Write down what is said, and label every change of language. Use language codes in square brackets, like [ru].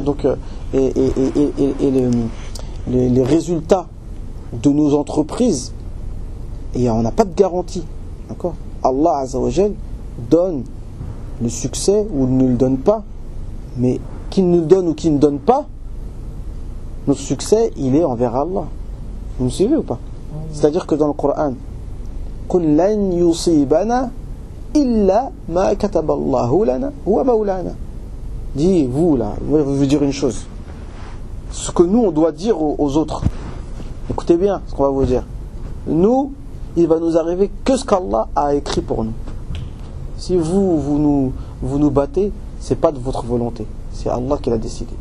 [fr] Donc, les résultats de nos entreprises, et on n'a pas de garantie. D'accord? Allah Azza wa Jal donne le succès ou ne le donne pas, mais qu'il nous le donne ou qu'il ne donne pas, notre succès il est envers Allah. Vous me suivez ou pas? C'est-à-dire que dans le Coran, [ar] قُلْ لَنْ يُصِيبَنَا إِلَّا مَا كَتَبَ اللَّهُ لَنَا هُوَ مَوْلَانَا. [fr] Dis, vous là, je vais vous dire une chose. Ce que nous on doit dire aux autres, écoutez bien ce qu'on va vous dire. Nous, il va nous arriver que ce qu'Allah a écrit pour nous. Si vous nous battez, c'est pas de votre volonté, c'est Allah qui l'a décidé.